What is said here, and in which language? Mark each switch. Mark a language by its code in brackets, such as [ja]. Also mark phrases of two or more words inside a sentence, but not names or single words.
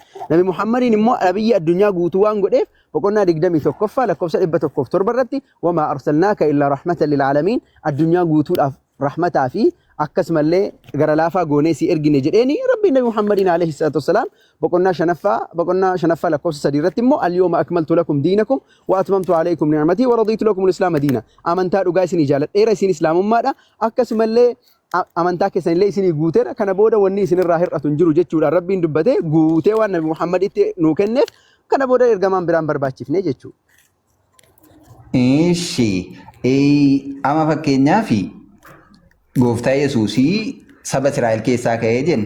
[om] Nabi Muhammadiin immoo nabiyyii addunyaa guutuu waan godheef boqonnaa 21ffaa lakkoofsa 107 irratti [ar] وما أرسلناك إلا رحمة للعالمين [om] addunyaa guutuudhaaf rahmataa fi akkasumallee gara laafaa goonee si ergine jedheeni Rabbiin Nabi Muhammadiin [ar] عليه الصلاة والسلام [om] boqonnaa shanaffaa lakkoofsa 3 irratti immoo [ar] اليوم أكملت لكم دينكم وأتممت عليكم نعمتي ورضيت لكم الإسلام دينا [om] amantaa dhugaa isinii jaaladheera isin islaamummaadha akkasumallee amantaa keessan illee isinii guuteera kana booda wanni isinirraa hir'atu hin jiru jechuudha Rabbiin dubbatee guutee waan Nabi Muhammaditti nuu kenneef kana booda ergamaan biraan barbaachifne jechuudha. Ama fakkeenyaaf Gooftaa Yesuusii saba Israa'el keessaa ka'ee jenne.